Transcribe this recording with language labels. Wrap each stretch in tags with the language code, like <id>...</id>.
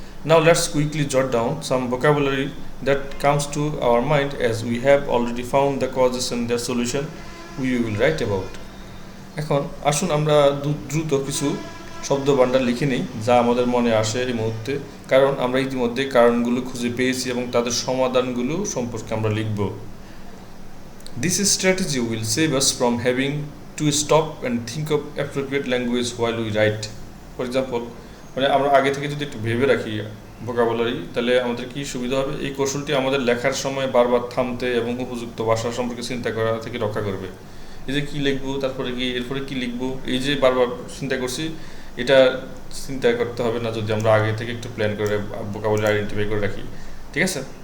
<en>Now let's quickly jot down some vocabulary that comes to our mind as we have already found the causes and the solution we will write about.</en> <bn>এখন আসুন আমরা দ্রুত কিছু শব্দ ভান্ডার লিখে নিই যা আমাদের মনে আসে এই মুহূর্তে, কারণ আমরা ইতিমধ্যে কারণগুলো খুঁজে পেয়েছি এবং তাদের সমাধানগুলো সম্পর্কে আমরা লিখব।</bn> <en>This strategy will save us from having to stop and think of appropriate language while we write. For example,</en> <bn>মানে আমরা আগে থেকে যদি একটু ভেবে রাখি ভোকাবুলারি, তাহলে আমাদের কি সুবিধা হবে, এই কৌশলটি আমাদের লেখার সময় বারবার থামতে এবং উপযুক্ত ভাষা সম্পর্কে চিন্তা করা থেকে রক্ষা করবে। এই যে কী লিখবো, তারপরে কি এরপরে কি লিখবো, এই যে বারবার চিন্তা করছি, এটা চিন্তা করতে হবে না যদি আমরা আগে থেকে একটু প্ল্যান করে ভোকাবুলারি আইডেন্টিফাই করে রাখি। ঠিক আছে?</bn>